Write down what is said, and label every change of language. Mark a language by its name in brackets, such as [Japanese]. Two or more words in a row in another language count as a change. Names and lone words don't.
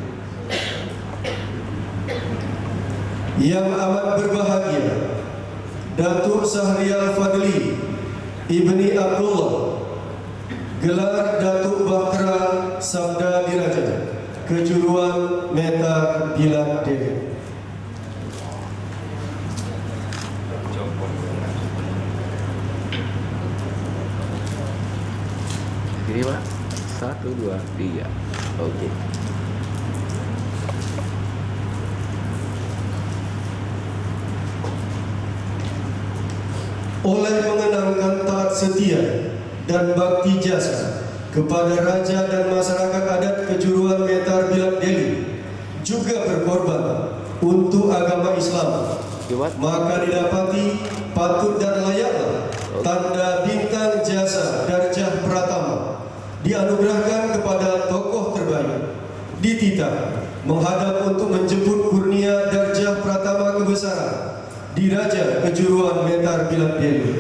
[Malay] Yang amat berbahagia Datuk Sahrial Fadli Ibni Abdullah, gelar Datuk Bakra Sabda Diraja, Kejuruan Metar Bilad Deli. Ini Pak, 1, 2, 3. Oke. Oleh mengenangkan taat setia dan bakti jasa kepada raja dan masyarakat adat Kejuruan Metar Bilad Deli, juga berkorban untuk agama Islam, maka didapati patut dan layaklah tanda bintang jasa Darjah Pratama dianugerahkan kepada tokoh terbaik dititah menghadap untuk menjemput kurnia Darjah Pratama kebesaran Diraja Kejuruan Metar Bilad Deli.